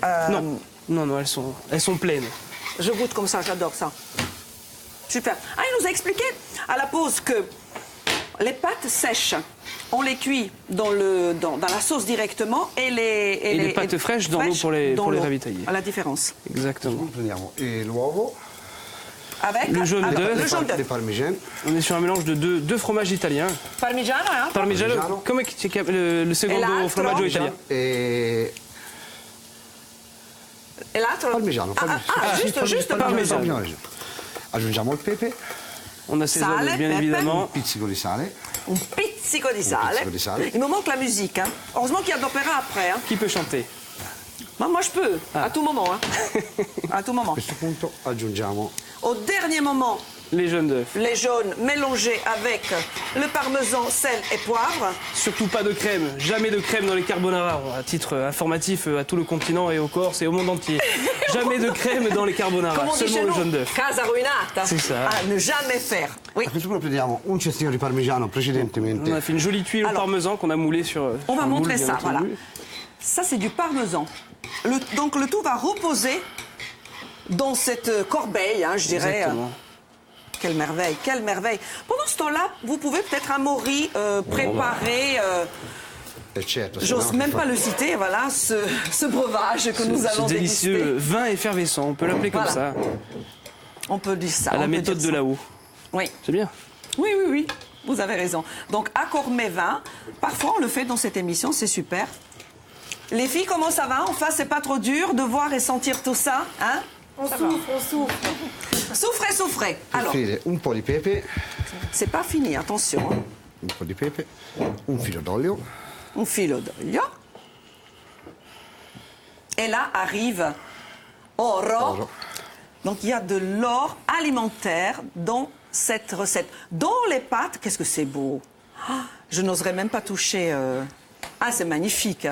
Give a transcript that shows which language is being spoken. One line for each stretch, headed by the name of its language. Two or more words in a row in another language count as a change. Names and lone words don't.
French: Non, elles sont pleines. Je goûte comme ça, j'adore ça. Super. Ah, il nous a expliqué à la pause que les pâtes sèches, on les cuit dans la sauce directement et les pâtes fraîches dans l'eau pour les ravitailler. À la différence. Exactement.
Italian: Prendiamo l'uovo,
French: Avec Le jaune d'œuf. le jaune le d'œuf. parmigiano. On est sur un mélange de deux fromages italiens. Parmigiano, hein?
Italian: Parmigiano, come si chiama le E secondo l'altro? formaggio italien? E
French: Et l'autre? parmigiano. Juste parmigiano.
Italian: Aggiungiamo il pepe,
French: On assaisonne
Italian: Sale,
French: bien
Italian: pepe.
French: évidemment.
Italian: un pizzico di sale. Un pizzico di sale. pizzico di sale.
French: Il me manque la musique. Hein. Heureusement qu'il y a de l'opéra après. Hein. Qui peut chanter? Moi, je peux, à tout moment. Hein. À tout moment.
Italian: A questo punto aggiungiamo
French: Au dernier moment, Les jaunes d'œufs. les jaunes mélangés avec le parmesan, sel et poivre. Surtout pas de crème, jamais de crème dans les carbonara. À titre informatif à tout le continent et au Corse et au monde entier. Jamais de crème dans les carbonara, Comme on dit seulement chez le nous, jaune d'œuf.
Italian: casa ruinata.
French: C'est ça. À ne jamais faire. Oui.
Italian: A questo punto prendiamo un cestino di parmigiano
French: On
Italian: precedentemente.
French: a fait une jolie tuile au Alors, parmesan qu'on a moulé sur. On va sur un moule, montrer bien ça, entendu. voilà. Ça, c'est du parmesan. Donc, le tout va reposer dans cette corbeille, hein, je dirais. Exactement. Quelle merveille, quelle merveille. Pendant ce temps-là, vous pouvez peut-être amaury préparer,
Italian: E certo, se
French: j'ose
Italian: no,
French: même pas le citer, voilà, ce breuvage que nous Ce allons délicieux déguster. vin effervescent, on peut l'appeler comme Voilà. ça, On peut dire ça. à on la peut méthode dire de ça. là-haut. Oui. C'est bien. Oui, oui, oui, vous avez raison. Donc, accord mes vins, parfois on le fait dans cette émission, c'est super. Les filles, comment ça va? Enfin, c'est pas trop dur de voir et sentir tout ça, hein? On souffre. Souffrez, souffrez. Alors,
Italian: offrire un po' di pepe,
French: c'est pas fini, attention. Hein.
Italian: un po' di pepe, un filo d'olio, Un filo d'olio.
French: Et là arrive oro. Oro. Donc il y a de l'or alimentaire dans cette recette. Dans les pâtes, qu'est-ce que c'est beau. Ah, je n'oserais même pas toucher. Ah, c'est magnifique.